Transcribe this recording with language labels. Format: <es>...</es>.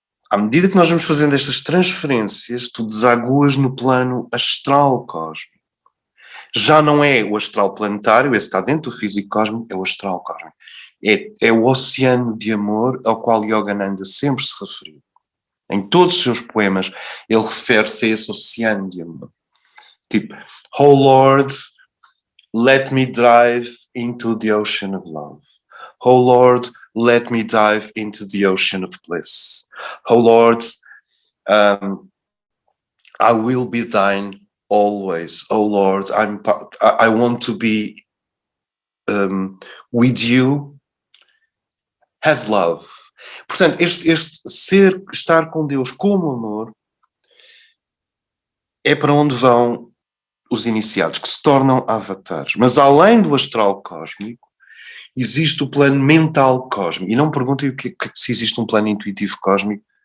<pt>À medida que nós vamos fazendo estas transferências, tu desaguas no plano astral cósmico. Já não é o astral planetário, esse está dentro do físico cósmico, é o astral cósmico. É o oceano de amor ao qual Yogananda sempre se referiu. Em todos os seus poemas, ele refere-se a esse oceano de amor. Tipo,</pt> <en>Oh Lord, let me dive into the ocean of love. Oh Lord, let me dive into the ocean of bliss. Oh Lord, I will be thine always. Oh Lord, I want to be with you as love.</en> <pt>Portanto, este estar com Deus como amor é para onde vão os iniciados, que se tornam avatares. Mas além do astral cósmico, existe o plano mental cósmico. E não me perguntem se existe um plano intuitivo cósmico.</pt>